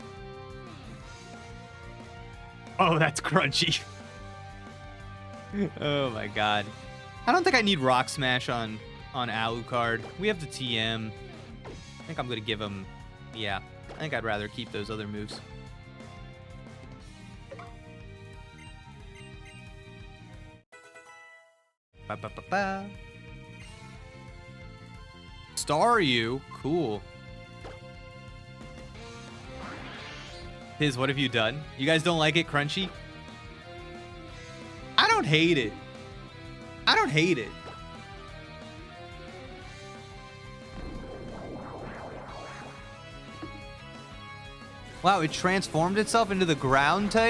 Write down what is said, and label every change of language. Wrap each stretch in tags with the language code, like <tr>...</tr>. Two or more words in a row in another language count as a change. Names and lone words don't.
<en>Oh, that's crunchy. Oh my god. I don't think I need Rock Smash on Alucard. We have the TM. I think I'm gonna give him. Yeah, I think I'd rather keep those other moves. Ba, ba, ba, ba. Staryu, cool. Tiz, what have you done? You guys don't like it crunchy? I don't hate it. I don't hate it. Wow, it transformed itself into the ground type?</en>